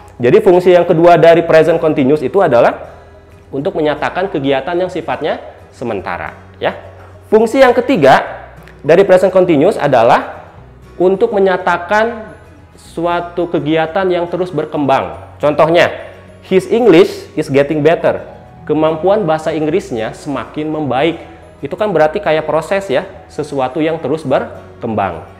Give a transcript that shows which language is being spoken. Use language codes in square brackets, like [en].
[id] Jadi fungsi yang kedua dari present continuous itu adalah untuk menyatakan kegiatan yang sifatnya sementara ya. Fungsi yang ketiga dari present continuous adalah untuk menyatakan suatu kegiatan yang terus berkembang. Contohnya, [en] his English is getting better. [id] Kemampuan bahasa Inggrisnya semakin membaik. Itu kan berarti kayak proses ya, sesuatu yang terus berkembang.